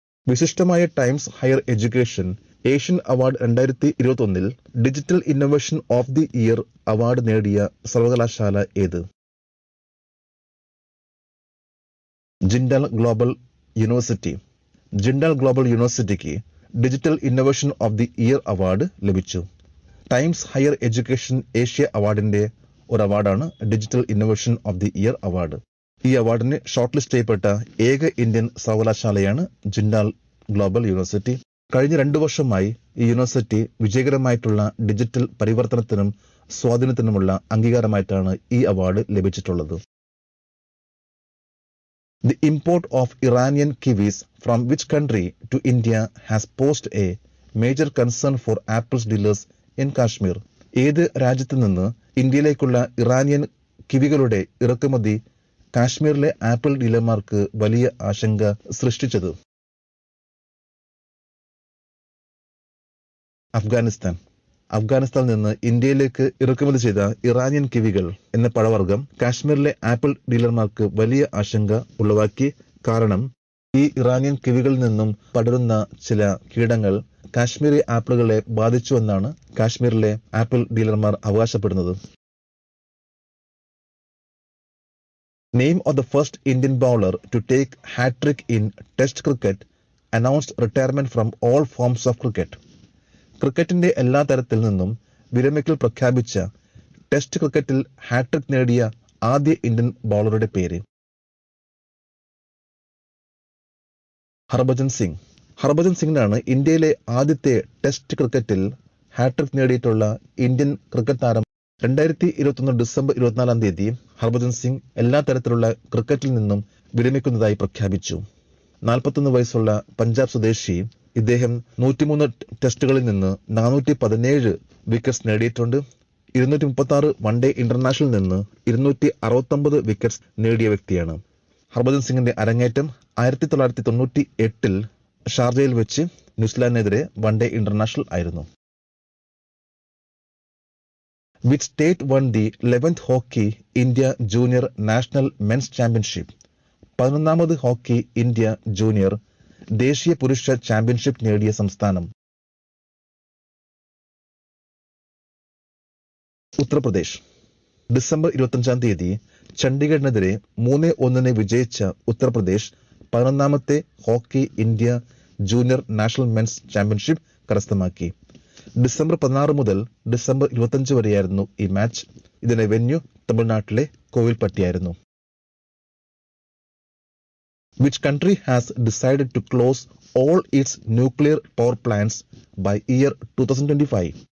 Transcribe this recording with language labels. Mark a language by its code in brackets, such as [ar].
[ml] വിശിഷ്ടമായ times higher education Asian award 2021 digital innovation of the year award നേടിയ സർവകലാശാല ഏത്? Jindal global university. Jindal global യൂണിവേഴ്സിറ്റിക്ക് digital innovation of the year award ലഭിച്ചു. Times higher education Asia അവാർഡിന്റെ ഒരു അവാർഡാണ് digital innovation of the year award. ഈ അവാർഡിന് short list ചെയ്യപ്പെട്ട ഏക ഇന്ത്യൻ സർവകലാശാലയാണ് ജിൻഡാൽ ഗ്ലോബൽ യൂണിവേഴ്സിറ്റി. കഴിഞ്ഞ 2 വർഷമായി ഈ യൂണിവേഴ്സിറ്റി വിജയകരമായിട്ടുള്ള ഡിജിറ്റൽ പരിവർത്തനത്തിനും സ്വാധീനത്തിനുമുള്ള അംഗീകാരമായിട്ടാണ് ഈ അവാർഡ് ലഭിച്ചിട്ടുള്ളത്. [en] The import of Iranian kiwis from which country to India has posed a major concern for Apple's dealers in Kashmir? [ml] ഏത് രാജ്യത്തു നിന്ന് ഇന്ത്യയിലേക്കുള്ള ഇറാനിയൻ കിവികളുടെ ഇറക്കുമതി കാശ്മീരിലെ ആപ്പിൾ ഡീലർമാർക്ക് വലിയ ആശങ്ക സൃഷ്ടിച്ചത്? അഫ്ഗാനിസ്ഥാനിൽ നിന്ന് ഇന്ത്യയിലേക്ക് ഇറക്കുമതി ചെയ്ത ഇറാനിയൻ കിവികൾ എന്ന പഴവർഗം കാശ്മീരിലെ ആപ്പിൾ ഡീലർമാർക്ക് വലിയ ആശങ്ക ഉളവാക്കി. കാരണം ഈ ഇറാനിയൻ കിവികളിൽ നിന്നും പടരുന്ന ചില കീടങ്ങൾ കാശ്മീരി ആപ്പിളുകളെ ബാധിച്ചുവെന്നാണ് കാശ്മീരിലെ ആപ്പിൾ ഡീലർമാർ അവകാശപ്പെടുന്നത്. [en] Name of the first Indian bowler to take hat-trick in Test cricket announced retirement from all forms of cricket. [ml] ക്രിക്കറ്റിന്റെ എല്ലാ തരത്തിൽ നിന്നും വിരമിക്കൽ പ്രഖ്യാപിച്ച ടെസ്റ്റ് ക്രിക്കറ്റിൽ ഹാട്രിക് നേടിയ ആദ്യ ഇന്ത്യൻ ബൗളറുടെ പേര്? ഹർഭജൻ സിംഗിനാണ് ഇന്ത്യയിലെ ആദ്യത്തെ ടെസ്റ്റ് ക്രിക്കറ്റിൽ ഹാട്രിക് നേടിയിട്ടുള്ള ഇന്ത്യൻ ക്രിക്കറ്റ് താരം. 2021 ഡിസംബർ 24 ഹർഭജൻ സിംഗ് എല്ലാ തരത്തിലുള്ള ക്രിക്കറ്റിൽ നിന്നും വിരമിക്കുന്നതായി പ്രഖ്യാപിച്ചു. 41 വയസ്സുള്ള പഞ്ചാബ് സ്വദേശി ഇദ്ദേഹം 103 ടെസ്റ്റുകളിൽ നിന്ന് 417 വിക്കറ്റ്സ് നേടിയിട്ടുണ്ട്. 236 വൺഡേ ഇന്റർനാഷണൽ നിന്ന് 269 വിക്കറ്റ്സ് നേടിയ വ്യക്തിയാണ്. ഹർഭജൻ സിംഗിന്റെ അരങ്ങേറ്റം 1998 ഷാർജയിൽ വെച്ച് ന്യൂസിലാൻഡിനെതിരെ വൺഡേ ഇന്റർനാഷണൽ ആയിരുന്നു. [en] Which state won the 11th Hockey India Junior National Men's Championship? [ml] 11ാമത് hockey India junior ദേശീയ പുരുഷ ചാമ്പ്യൻഷിപ്പ് നേടിയ സംസ്ഥാനം? ഉത്തർപ്രദേശ്. ഡിസംബർ 25 ചണ്ഡീഗഡിനെതിരെ 3-1 വിജയിച്ച Uttar Pradesh 11ാമത്തെ hockey India junior national men's championship കരസ്ഥമാക്കി. ഡിസംബർ 16 മുതൽ ഡിസംബർ 25 വരെയായിരുന്നു ഈ മാച്ച്. ഇതിന്റെ വെന്യൂ തമിഴ്നാട്ടിലെ കോവിൽപ്പട്ടിയായിരുന്നു. [en] Which country has decided to close all its nuclear power plants by year 2025?